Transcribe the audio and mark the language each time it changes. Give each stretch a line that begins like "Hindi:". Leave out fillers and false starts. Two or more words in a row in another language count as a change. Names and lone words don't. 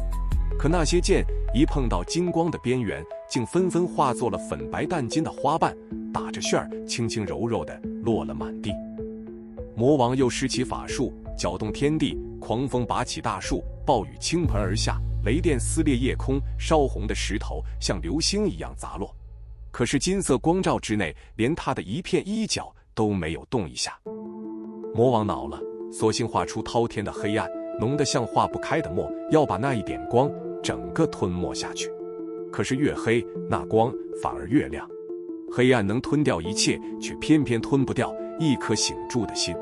Chinese: 可那些箭一碰到金光的邊緣，竟紛紛化作了粉白淡金的花瓣，打着旋兒，輕輕柔柔地落了滿地。魔王又施起法術，攪動天地，狂風拔起大樹，暴雨傾盆而下，雷電撕裂夜空，燒紅的石頭像流星一樣砸落。可是金色光照之內，連他的一片衣角都沒有動一下。魔王惱了，索性畫出滔天的黑暗，濃得像化不開的墨，要把那一點光整個吞沒下去。可是越黑，那光反而越亮。黑暗能吞掉一切，卻偏偏吞不掉一顆醒住的心。